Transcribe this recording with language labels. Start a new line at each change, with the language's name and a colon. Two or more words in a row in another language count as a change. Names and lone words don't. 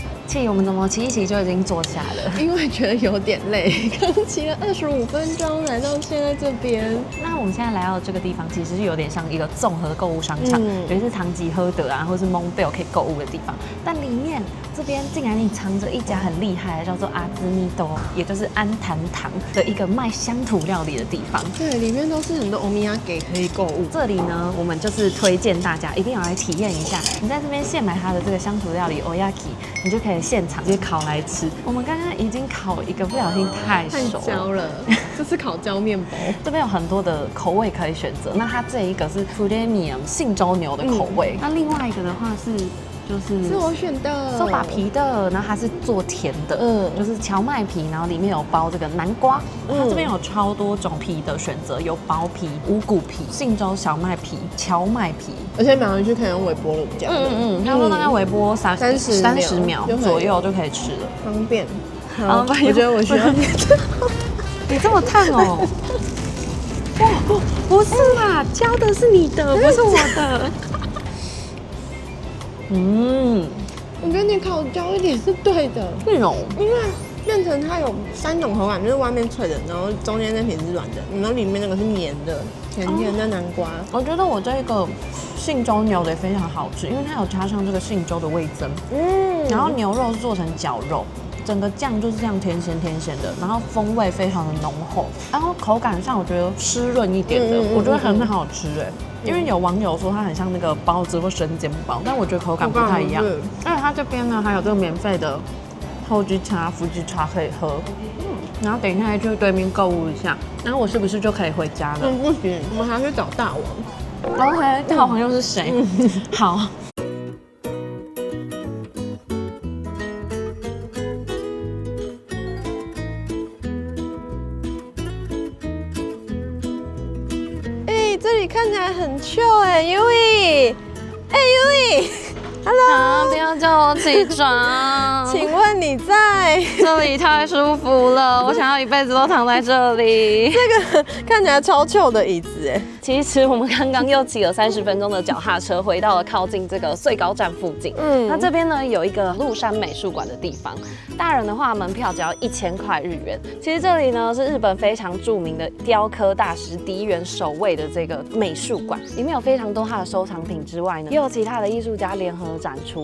Chinese: 氣，我們怎麼騎一騎就已經坐下了？因為覺得有點累，剛騎了25分鐘來到現在這邊。那我們現在來到這個地方，其實是有點像一個綜合購物商場，尤其是唐吉訶德啊，或是蒙貝爾可以購物的地方。但裡面這邊竟然隱藏着一家很厲害的，叫做阿茲米多，也就是安壇堂的一個賣鄉土料理的地方。對，裡面都是很多歐米亞給可以購物。這裡呢，我們就是推薦大家一定要來體驗一下。你在這邊現買它的這個鄉土料理 Oyaki， 你就可以現場直接烤來吃。我們剛剛已經烤一個不小心太熟了，这是烤焦面包。這邊有很多的口味可以選擇。那它這一個是 Premium 信州牛的口味，那另外一个的話是。是我選的手把皮的，然後它是做甜的，就是蕎麥皮，然後裡面有包這個南瓜，它這邊有超多種皮的選擇，有薄皮、五穀皮、信州小麥皮、蕎麥皮，而且買回去可以用微波爐加。他說大概微波30秒左右就可以吃了，方便。好，我覺得我需要你你這麼燙哦？不是啦，焦的是你的，不是我的。我跟你烤焦一點是對的，因為變成它有3種口感，就是外面脆的，然後中間那皮是軟的，然後裡面那個是綿的，甜甜的南瓜。我覺得我這個信州牛的也非常好吃，因為它有加上這個信州的味噌，然後牛肉是做成絞肉。整個醬就是這樣甜鹹的，然後風味非常的濃厚，然後口感上我覺得濕潤一點的，我覺得很好吃哎。因為有網友說它很像那個包子或生煎包，但我覺得口感不太一樣。而且它這邊呢還有這個免費的後機茶、福機茶可以喝，然後等一下去對面購物一下，然後我是不是就可以回家了？不行，我們還要去找大王。 OK， 大王又是誰？好。這裡看起來很 chill 哎，Yui， 哎 Yui，Hello，不要叫我起床。請問你在？這裡太舒服了，我想要一輩子都躺在這裡。這個看起來超 chill 的椅子哎。其實我們剛剛又騎了30分鐘的腳踏車，回到了靠近這個穗高站附近。那這邊呢有一個鹿山美術館的地方，大人的話門票只要1000塊日元。其實這裡呢是日本非常著名的雕刻大師荻原守衛的這個美術館，裡面有非常多他的收藏品之外呢，也有其他的藝術家聯合展出。